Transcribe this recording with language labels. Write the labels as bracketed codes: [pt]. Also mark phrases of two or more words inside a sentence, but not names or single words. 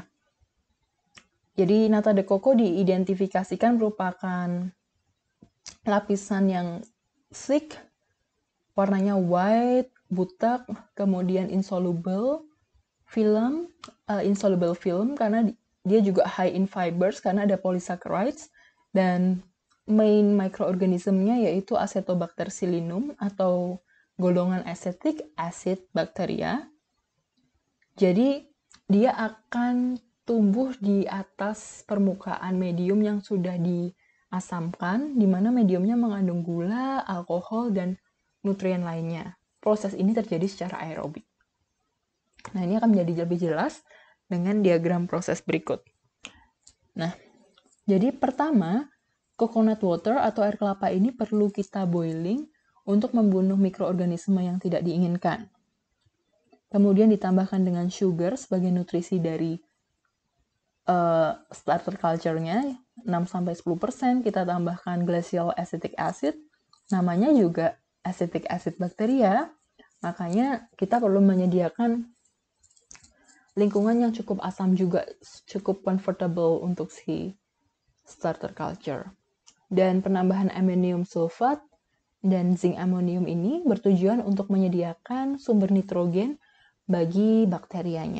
[id] Jadi nata de coco diidentifikasikan merupakan lapisan yang thick, warnanya white, butak, kemudian [en] insoluble film [id] karena dia juga [en] high in fibers [id] karena ada polysaccharides, dan [en] main microorganismnya [id] yaitu Acetobacter psyllinum atau golongan [en] acetic acid bacteria. [id] Jadi dia akan tumbuh di atas permukaan medium yang sudah diasamkan, di mana mediumnya mengandung gula, alkohol, dan nutrien lainnya. Proses ini terjadi secara aerobik. Nah, ini akan menjadi lebih jelas dengan diagram proses berikut. Nah, jadi pertama, [en] coconut water [id] atau air kelapa ini perlu kita boiling untuk membunuh mikroorganisme yang tidak diinginkan. Kemudian ditambahkan dengan sugar sebagai nutrisi dari [en] starter culture-nya [id] 6-10%, kita tambahkan [en] glacial acetic acid, [id] namanya juga [en] acetic acid bacteria, [id] makanya kita perlu menyediakan lingkungan yang cukup asam juga, cukup comfortable untuk si [en] starter culture. [id] Dan penambahan amonium sulfat dan zinc amonium ini bertujuan untuk menyediakan sumber nitrogen bagi bakterianya.